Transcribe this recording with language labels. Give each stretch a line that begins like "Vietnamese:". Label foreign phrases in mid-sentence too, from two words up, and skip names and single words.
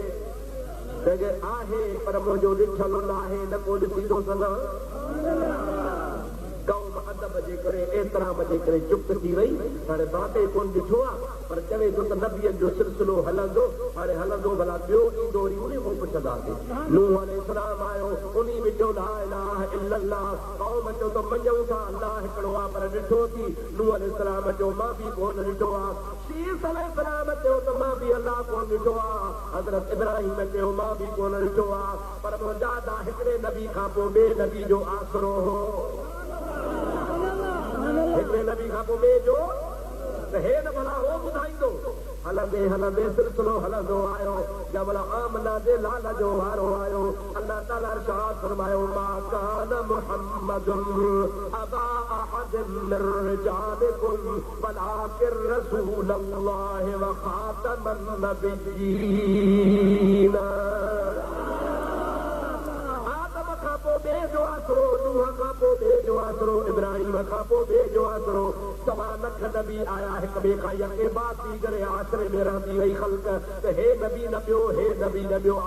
Sindhi: आहे पर मुंहिंजो ॾिठल न आहे, न को ॾिसी थो सघां। कौम अदब जे करे एतिरा जे करे चुप थी वई। हाणे बाबे कोन ॾिठो आहे, पर चवे थो त नबीअ जो सिलसिलो हलंदो, हाणे हलंदो भला ॿियो ईंदो वरी उन खां पुछंदासीं। नूह अलैहिस्सलाम आयो, उन में चयो
Arabic: لا إله إلا الله.
Sindhi: कौम चयो त मञूं था अल्लाह हिकिड़ो आहे, पर ॾिठो थी। नूह अलैहिस्सलाम चयो मां बि कोन ॾिठो आहे। शीस अलैहिस्सलाम चयो त मां बि अल्लाह कोन ॾिठो आहे। हज़रत इब्राहिम चयो मां बि कोन ॾिठो आहे, पर मुंहिंजा दा हिकिड़े नबी खां पोइ ॿिए नबी जो आसरो हो। हिकिड़े नबी खां पोइ ॿिए जो त हे न भला हो ॿुधाईंदो। हलंदे हलंदे सिलसिलो हलंदो आयो, जंहिं महिल आमना जे लाल जो वारो आयो, अल्लाह ताला इरशाद फरमायो
Arabic: ما كان محمد أبا أحد من رجالكم ولكن رسول الله و خاتم النبيين.
Sindhi: आसरो नूह खां पोइ ॿिए जो आसरो, इब्राहिम खां पोइ ॿिए जो आसरो। सवा लख नबी आया, हिक ॿिए खां यके बात थी करे आसरे में रहंदी वई ख़ल्क़ त हे नबी न ॿियो, हे नबी न ॿियो।